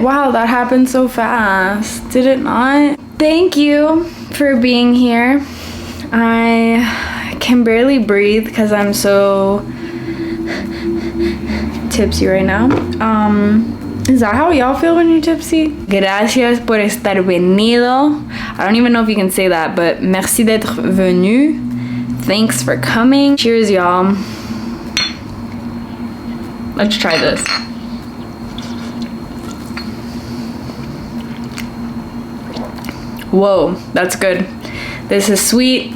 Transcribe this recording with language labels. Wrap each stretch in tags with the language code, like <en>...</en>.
<en>Wow, that happened so fast. Did it not? Thank you for being here. I can barely breathe because I'm so tipsy right now. Is that how y'all feel when you're tipsy?</en> <es>Gracias por estar venido.</es> <en>I don't even know if you can say that, but</en> <fr>merci d'être venu.</fr> <en>Thanks for coming. Cheers, y'all. Let's try this. Whoa, that's good. This is sweet.</en>